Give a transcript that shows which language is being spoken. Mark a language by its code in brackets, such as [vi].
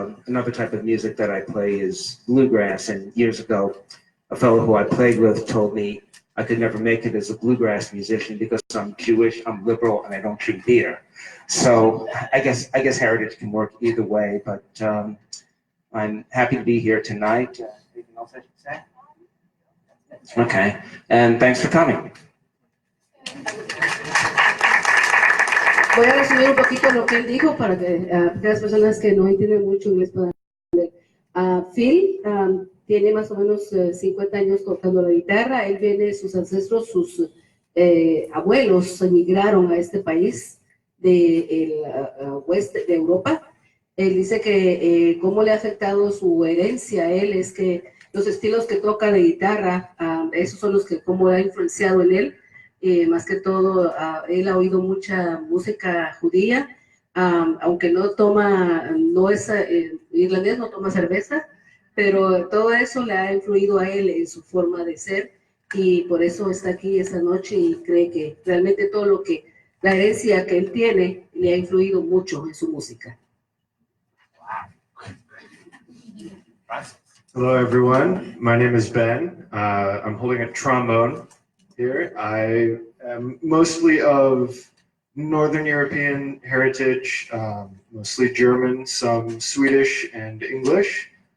[en] Another type of music that I play is bluegrass, and years ago, a fellow who I played with told me I could never make it as a bluegrass musician because I'm Jewish, I'm liberal, and I don't drink beer. So I guess heritage can work either way, but I'm happy to be here tonight. Anything else I should say? Okay, and thanks for coming. [es] Voy a resumir un poquito lo que él dijo para que las personas que no entienden mucho inglés puedan entender. Phil tiene más o menos 50 años tocando la guitarra. Él viene, sus ancestros, sus abuelos emigraron a este país del oeste de Europa. Él dice que cómo le ha afectado su herencia a él es que los estilos que toca de guitarra, esos son los que cómo ha influenciado en él. Más que todo, él ha oído mucha música judía, aunque no es irlandés, no toma cerveza, pero todo eso le ha influido a él en su forma de ser y por eso está aquí esta noche y cree que realmente todo lo que, la herencia que él tiene le ha influido mucho en su música. [en] Hello everyone, my name is Ben. I'm holding a trombone here. I am mostly of Northern European heritage, mostly German, some Swedish and English.